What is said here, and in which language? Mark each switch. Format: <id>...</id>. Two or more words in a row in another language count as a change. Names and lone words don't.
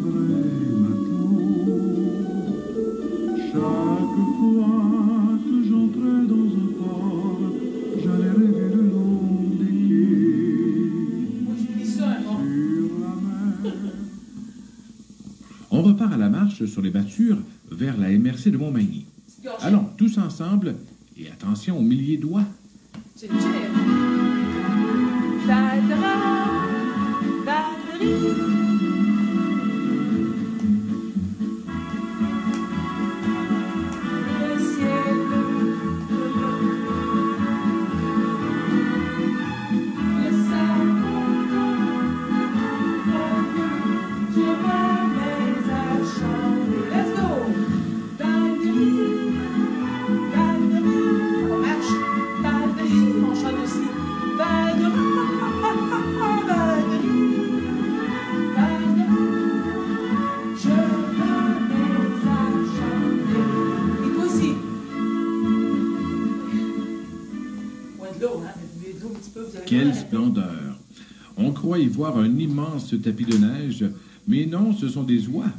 <fr>Chaque fois que j'entrais dans un port, j'allais rêver le long des quais, Moi, je dis ça un moment. sur la mer. On repart à la marche sur les battures vers la MRC de Montmagny. Petite gorgée. Allons, tous ensemble, et attention aux milliers de doigts. Chin, chin. Da-da-da, da-da-di. Le ciel bleu, le sable je me mets à chanter.</fr> <en>Let's go! Da-da-di, da-da-di.</en> <fr>On marche. Da-da-di, on chante aussi. Da-da-di, da-da-di, da-da-di. Je me mets à chanter. Et toi aussi. Ouais, de l'eau, hein? De l'eau un petit peu, vous avez Quelle bien arrêté. splendeur! On croit y voir un immense tapis de neige, mais non, ce sont des oies.</fr>